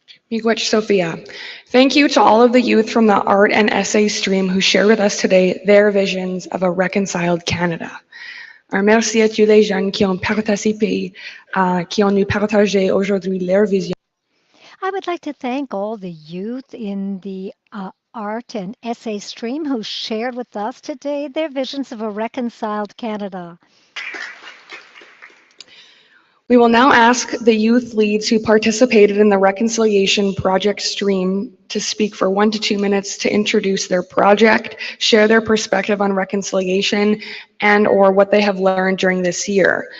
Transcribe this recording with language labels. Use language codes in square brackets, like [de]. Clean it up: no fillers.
[en] Miigwech Sophia. Thank you to all of the youth from the art and essay stream who shared with us today their visions of a reconciled Canada. [fr] Un merci à tous les jeunes qui ont participé, qui ont nous partagé aujourd'hui leur vision. [en] I would like to thank all the youth in the art and essay stream who shared with us today their visions of a reconciled Canada. We will now ask the youth leads who participated in the Reconciliation Project stream to speak for 1 to 2 minutes to introduce their project, share their perspective on reconciliation, and or what they have learned during this year.